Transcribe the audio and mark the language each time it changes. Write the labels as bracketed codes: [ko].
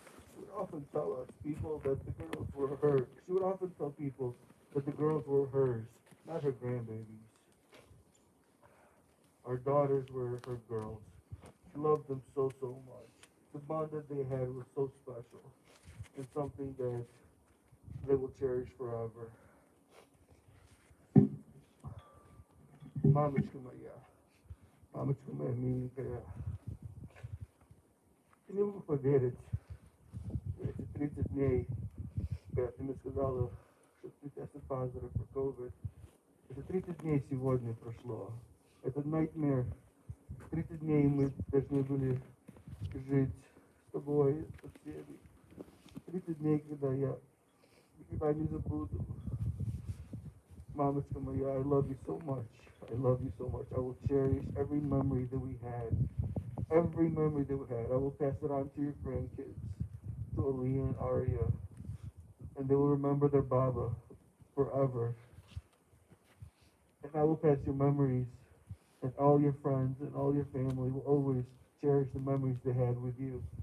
[en] She would often tell us people that the girls were hers. She would often tell people that the girls were hers, not her grandbabies. Our daughters were her girls. She loved them so, so much. The bond that they had was so special and something that they will cherish forever. [ru] Мамочка моя, мамочка моя миленькая, ты не мог поверить, эти 30 дней, когда ты мне сказала, что ты тестит [en] positive for COVID. [ru] Это 30 дней сегодня прошло. Это nightmare. 30 дней мы должны были жить с тобой, со всеми. 30 дней, когда я никогда не забуду. [en] Mama's Kamaya, I love you so much. I love you so much. I will cherish every memory that we had. Every memory that we had. I will pass it on to your grandkids, to Aliyah and Arya. And they will remember their Baba forever. And I will pass your memories, and all your friends and all your family will always cherish the memories they had with you.